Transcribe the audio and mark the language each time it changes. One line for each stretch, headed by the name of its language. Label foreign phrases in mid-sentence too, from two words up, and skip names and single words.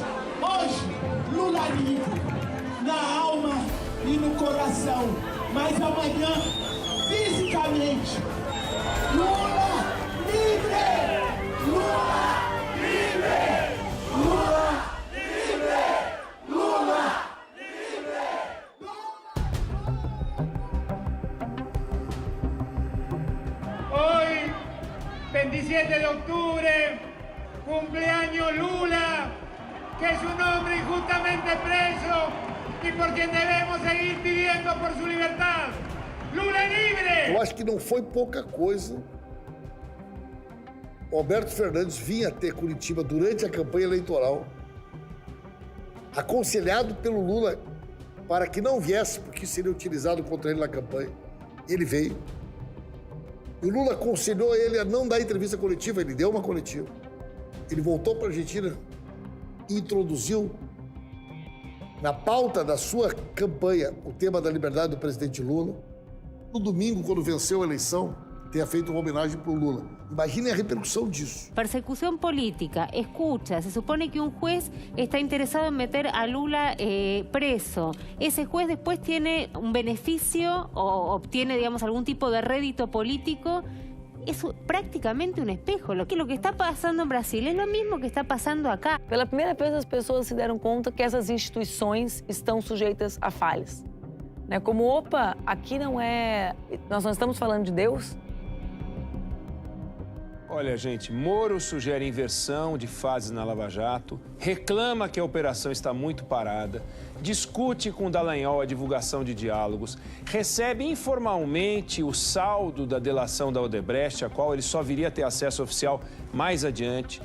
Portuguese: Hoje, Lula livre, na alma e no coração, mas amanhã, fisicamente, Lula livre! Lula livre! Lula livre! Lula!
Spanish: Hoy, 27 de octubre, cumpleaños Lula, que es un hombre injustamente preso y por quien debemos seguir pidiendo por su libertad.
Portuguese: Lula livre! Eu acho que não foi pouca coisa. O Alberto Fernandes vinha até Curitiba durante a campanha eleitoral, aconselhado pelo Lula para que não viesse, porque seria utilizado contra ele na campanha. Ele veio. E o Lula aconselhou ele a não dar entrevista coletiva, ele deu uma coletiva. Ele voltou para a Argentina e introduziu na pauta da sua campanha o tema da liberdade do presidente Lula. No domingo, quando venceu a eleição, tenha feito uma homenagem para o Lula. Imaginem a repercussão disso.
Spanish: Persecución política. Escucha, se supone que un juez está interesado en meter a Lula preso. Ese juez después tiene un beneficio o obtiene, digamos, algún tipo de rédito político. Es prácticamente un espejo. Lo que está pasando en Brasil es lo mismo que está pasando acá.
Portuguese: Pela primeira vez, as pessoas se deram conta que essas instituições estão sujeitas a falhas. Como, opa, aqui não é... Nós não estamos falando de Deus. Olha, gente, Moro sugere inversão de fases na Lava Jato, reclama que a operação está muito parada, discute com Dallagnol a divulgação de diálogos, recebe informalmente o saldo da delação da Odebrecht, a qual ele só viria a ter acesso oficial mais adiante.